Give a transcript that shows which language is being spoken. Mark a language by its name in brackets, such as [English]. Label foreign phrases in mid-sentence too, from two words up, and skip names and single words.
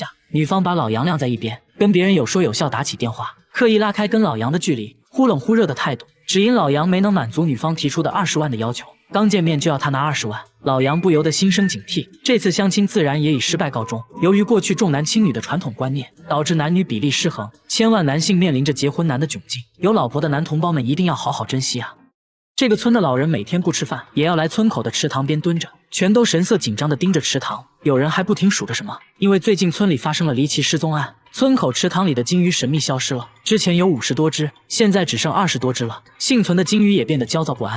[Chinese] 女方把老楊晾在一邊，跟別人有說有笑打起電話，刻意拉開跟老楊的距離，忽冷忽熱的態度，只因老楊沒能滿足女方提出的20萬的要求。剛見面就要他拿20萬，老楊不由得心生警惕。這次相親自然也以失敗告終。由於過去重男輕女的傳統觀念，導致男女比例失衡，千萬男性面臨着結婚難的窘境。有老婆的男同胞們一定要好好珍惜啊！這個村的老人每天不吃飯，也要來村口的池塘邊蹲着，全都神色緊張地盯着池塘。有人還不停數着什麼，因為最近村裡發生了離奇失蹤案，村口池塘裡的金魚神秘消失了。之前有50多只，現在只剩20多只了。幸存的金魚也變得焦躁不安。